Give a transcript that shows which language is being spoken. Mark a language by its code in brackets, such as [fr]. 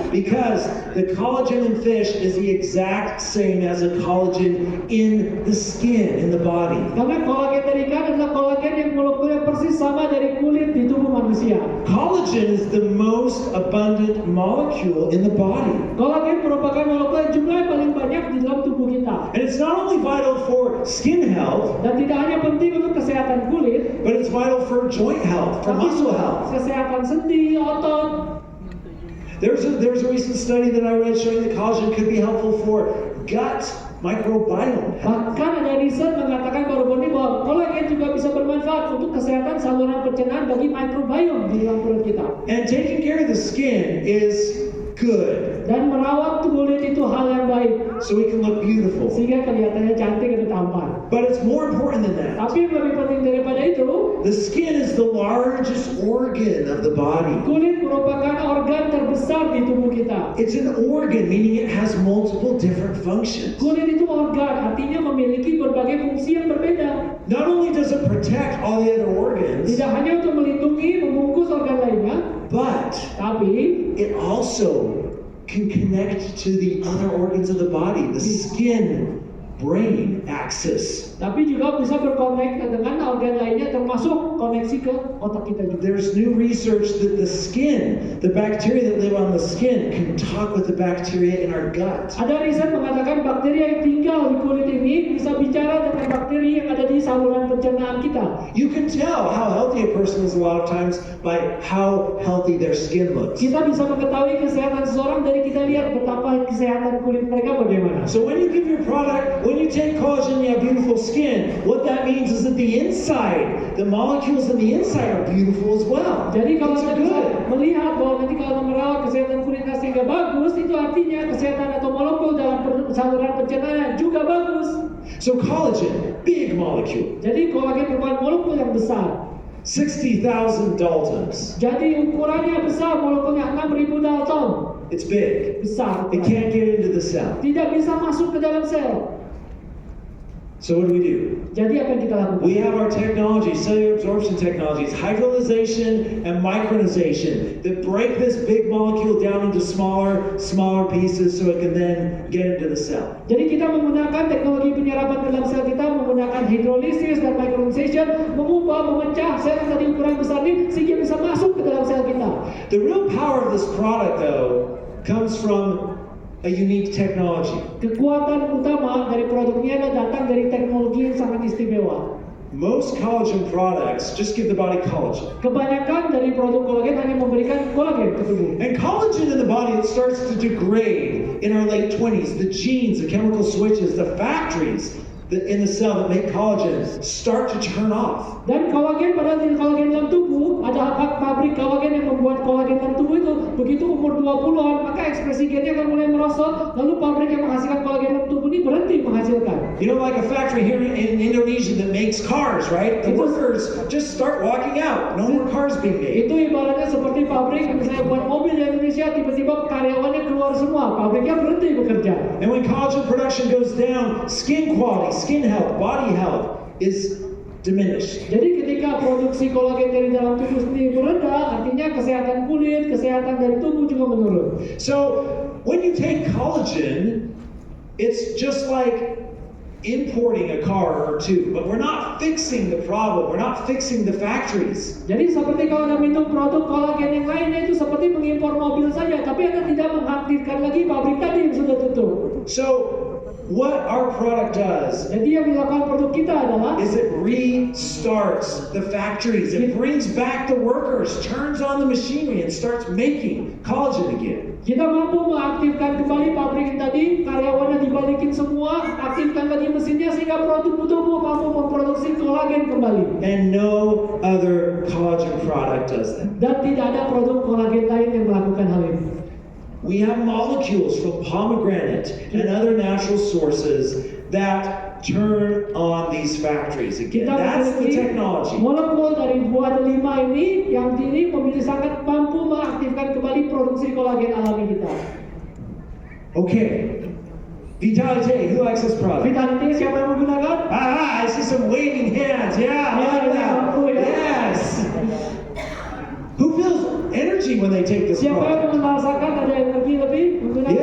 [en] Because the collagen in fish is the exact same as a collagen in the skin, in the body. [id] Karena kolagen dari ikan adalah kolagen yang molekulnya persis sama dari kulit di tubuh manusia. [en] Collagen is the most abundant molecule in the body. [id] Kolagen merupakan molekul yang jumlahnya paling banyak di dalam tubuh kita. [en] And it's not only vital for skin health, [id] Dan tidak hanya penting untuk kesehatan kulit, [en] but it's vital for joint health, for [id] tapi [en] muscle [id] juga [en] health. [id] kesehatan sendi, otot. [en] There's a recent study that I read showing that collagen could be helpful for gut microbiome health. [id] Bahkan ada riset mengatakan baru-baru ini bahwa kolagen juga bisa bermanfaat untuk kesehatan saluran pencernaan bagi mikrobiom di dalam perut kita. [en] And taking care of the skin is good, [id] Dan merawat kulit itu hal yang baik [en] so we can look beautiful. [id] sehingga kelihatannya cantik dan tampan. [en] But it's more important than that. [id] Tapi yang lebih penting daripada itu, [en] The skin is the largest organ of the body. [id] kulit merupakan organ terbesar di tubuh kita. [en] It's an organ, meaning it has multiple different functions. [id] Kulit itu organ, artinya memiliki berbagai fungsi yang berbeda. [en] Not only does it protect all the other organs, [id] Tidak hanya untuk melindungi, membungkus organ lainnya, [en] but [id] tapi [en] it also can connect to the other organs of the body, the skin brain axis. [id] Tapi juga bisa berkonek dengan organ lainnya termasuk koneksi ke otak kita juga. [en] There's new research that the skin, the bacteria that live on the skin, can talk with the bacteria in our gut. [id] Ada riset mengatakan bakteri yang tinggal di kulit ini bisa bicara dengan bakteri yang ada di saluran pencernaan kita. [en] You can tell how healthy a person is a lot of times by how healthy their skin looks. [id] Kita bisa mengetahui kesehatan seseorang dari kita lihat betapa kesehatan kulit mereka bagaimana. [en] So when you give your product, when you take collagen, you have beautiful skin. What that means is that the inside, the molecules in the inside are beautiful as well. [id] Jadi kalau [en] These are [id] kita [en] good. [id] melihat bahwa nanti kalau merawat kesehatan kulit kita sehingga bagus, itu artinya kesehatan atau molekul dalam saluran pencernaan juga bagus. [en] So collagen, big molecule, [id] Jadi kolagen merupakan molekul yang besar. [en] 60,000 Daltons. [id] Jadi ukurannya besar, molekulnya 6.000 Dalton. [en] It's big. [id] Besar. [en] It can't get into the cell. [id] Tidak bisa masuk ke dalam sel. [en] So what do? [id] Jadi apa yang kita lakukan? [en] We have our technology, cellular absorption technologies, hydrolyzation and micronization that break this big molecule down into smaller pieces so it can then get into the cell. [id] Jadi kita menggunakan teknologi penyerapan dalam sel kita, menggunakan hidrolisis dan micronization, mengubah, memecah sel yang tadi ukuran besar ini sehingga bisa masuk ke dalam sel kita. [en] The real power of this product, though, comes from a unique technology. [id] Kekuatan utama dari produknya adalah datang dari teknologi yang sangat istimewa. [en] Most collagen products just give the body collagen. [id] Kebanyakan dari produk kolagen hanya memberikan kolagen ke tubuh. [en] And collagen in the body, it starts to degrade in our late 20s. The genes, the chemical switches, the factories in the cell that make collagen start to turn off. [id] Dan kolagen, pada kolagen dalam tubuh, ada pabrik kolagen yang membuat kolagen dalam tubuh itu begitu umur 20-an, maka ekspresi gennya akan mulai merosot, lalu pabrik yang menghasilkan kolagen dalam tubuh ini berhenti menghasilkan. [en] You know, like a factory here in Indonesia that makes cars, right? The workers just start walking out. No more cars being made. [id] Itu ibaratnya seperti pabrik yang misalnya buat mobil di Indonesia, tiba-tiba karyawannya keluar semua, pabriknya berhenti bekerja. [en] And when collagen production goes down, skin quality, skin health, body health is diminished. [id] Jadi ketika produksi kolagen dari dalam tubuh sendiri merendah, artinya kesehatan kulit, kesehatan dari tubuh juga menurun. [en] So when you take collagen, it's just like importing a car or two, but we're not fixing the problem. We're not fixing the factories. [id] Jadi seperti kalau Anda minum produk kolagen yang lainnya itu seperti mengimpor mobil saja, tapi Anda tidak mengaktifkan lagi pabrik tadi yang sudah tutup. [en] So what our product does [id] Jadi yang dilakukan produk kita adalah [en] is it restarts the factories. It brings back the workers, turns on the machinery, and starts making collagen again. [id] kita mampu mengaktifkan kembali pabrik yang tadi, karyawannya dibalikin semua, aktifkan lagi mesinnya sehingga produk tubuh mampu memproduksi kolagen kembali. [en] And no other collagen product does that. [id] Dan tidak ada produk kolagen lain yang melakukan hal ini. [en] We have molecules from pomegranate and other natural sources that turn on these factories again. [id] Kita [en] That's the [id] memiliki [en] technology. [id] molekul dari buah delima ini yang ini sangat mampu mengaktifkan kembali produksi kolagen alami kita. [en] Okay. Vitalite, who likes this product? [id] Vitality siapa yang menggunakan? [en] I see some waving hands. Yeah, I like that. Yes. Who feels energy when they take this [id] Siapa [en] product? [id] yang merasakan ada energi lebih menggunakan ini?